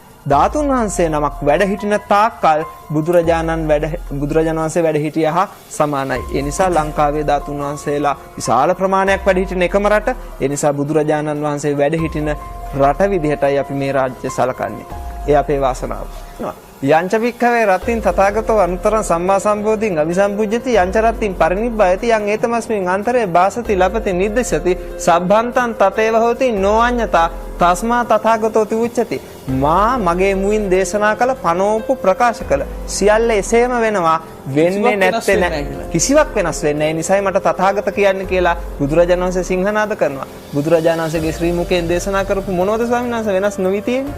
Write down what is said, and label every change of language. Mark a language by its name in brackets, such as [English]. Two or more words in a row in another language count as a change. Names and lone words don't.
[Sinhala] ධාතුන් වහන්සේ නමක් වැඩ හිටින තාක්කල් බුදුරජාණන් වහන්සේ වැඩ හිටියා හා සමානයි. ඒ නිසා ලංකාවේ ධාතුන් වහන්සේලා විශාල ප්‍රමාණයක් වැඩ හිටින එකම රට. ඒ නිසා බුදුරජාණන් වහන්සේ වැඩ හිටින රට විදිහටයි අපි මේ රාජ්‍ය සලකන්නේ. ඒ අපේ වාසනාව. [Pali] යංච වික්ඛවේ රත්තින් තථාගතෝ අනුතරං සම්මා සම්බෝධින් අවිසම්පුජ්ජති යංච රත්තින් පරිනිබ්බයති යං ඒතමස්මින් අන්තරේ වාසති ලපති නිද්දසති සබ්බන්තං තතේව හෝති නොඅඤ්ඤතා තස්මා තථාගතෝ තිඋච්චති. [Sinhala] මා මගේ මුවින් දේශනා කළ පනෝපු ප්‍රකාශ කළ සියල්ල එසේම වෙනවා. වෙන්නේ නැත්තේ නෑ. කිසිවක් වෙනස් වෙන්නේ නැහැ. ඒ නිසායි මට තථාගත කියන්නේ කියලා බුදුරජාණන් වහන්සේ සිංහනාද කරනවා. බුදුරජාණන් වහන්සේගේ ශ්‍රී මුඛයෙන් දේශනා කරපු මොනවද ස්වාමීන් වහන්සේ වෙනස් නොවි තියෙන්නේ?